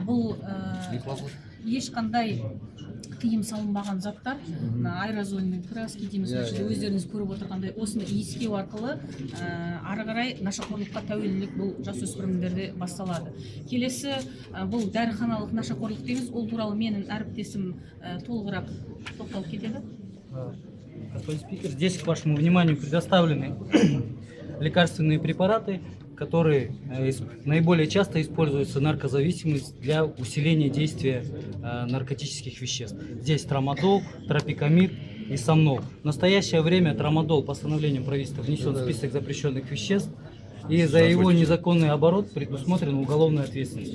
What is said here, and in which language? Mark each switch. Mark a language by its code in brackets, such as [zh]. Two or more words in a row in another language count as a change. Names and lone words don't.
[kk] Бұл ешқандай тыйым салынбаған заттар, аэрозоль мен краски дейміз, өздеріңіз көріп отырғандай осыны иіскеу арқылы ары қарай нашақорлыққа тәуелділік бұл жасөспірімдерде басталады. Келесі бұл дәріханалық нашақорлық дейміз, ол туралы менің әріптесім толығырақ тоқталып кетеді. [ru] Господин спикер, здесь к вашему вниманию предоставлены лекарственные препараты, которые наиболее часто используются наркозависимость для усиления действия наркотических веществ. Здесь трамадол, тропикамид и сомнол. В настоящее время трамадол постановлением правительства внесен в список запрещенных веществ, и за его незаконный оборот предусмотрена уголовная ответственность.